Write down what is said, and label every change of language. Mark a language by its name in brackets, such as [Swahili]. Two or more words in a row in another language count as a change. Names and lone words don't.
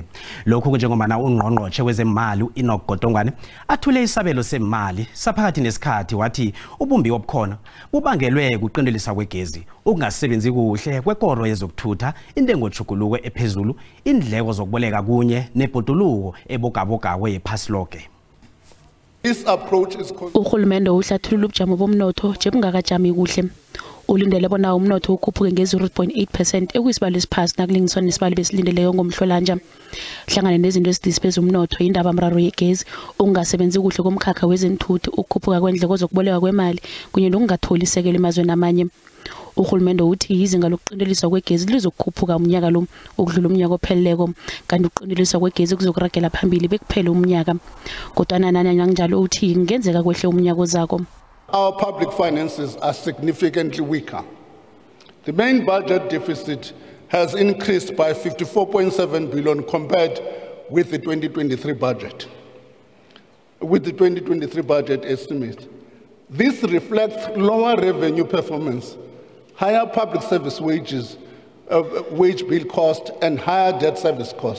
[South Ndebele] Lokhu njengomana ungqongqotjhe wezemali uEnoch Godongwane athule isabelo semali saphakathi nesikhathi wathi ubumbi obukhona bubangelwe kuqindelisa kwegezi, ukungasebenzi kuhle kwekoro yezokuthutha, intengojuguluko ephezulu, indleko zokuboleka kunye nebhoduluko ebogabogawe yephasi lonke. [English] This approach is [South Ndebele] Uhulumende uhlathulula ubujamo bomnotho nje bungakajami kuhle. Ulindele bona umnotho ukhuphuke nge-0.8% ekuyisibalo esiphasi nakulingiswa nesibalo besilindeleyo ngomhlolanja. Hlangana nezinto ezidisipeza umnotho indaba mraro yegezi, ukungasebenzi kuhle komkhakha wezentuthu, ukukhuphuka kwendleko zokuboleka kwemali kunye nokungatholi isekelo emazweni amanye. Uhulumende uthi izinga lokuqindeliswa kwegezi lizokukhuphuka umnyaka lo ukudlula umnyaka opheleleko, kanti ukuqindeliswa kwegezi kuzokuragela phambili bekuphele umnyaka. Kodwa nanyana njalo uthi ngenzeka kwehle umnyaka ozako. [English] Our public finances are significantly weaker. The main budget deficit has increased by 54.7 billion compared with the 2023 budget. With the 2023 budget estimate. This reflects lower revenue performance, higher public service wages, wage bill cost, and higher debt service cost.